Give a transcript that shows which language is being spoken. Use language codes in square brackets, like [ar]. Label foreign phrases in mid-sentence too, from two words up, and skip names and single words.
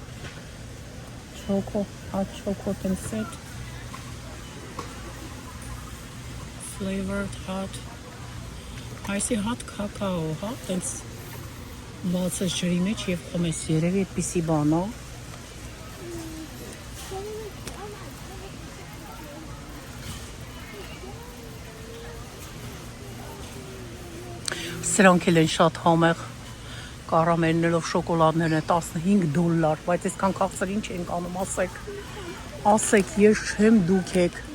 [en] hot chocolate set flavored hot այսի hot cacao, [hy] հա, տենց բացես ջրի մեջ և խոմ ես երևի այդպիսի բան, հա։ Սրանք էլ են շատ համեղ կարամելներով շոկոլադներն է 15 դոլար, բայց այսքան քաղցր ինչ ենք անում, ասեք, ես չեմ, դուք եք։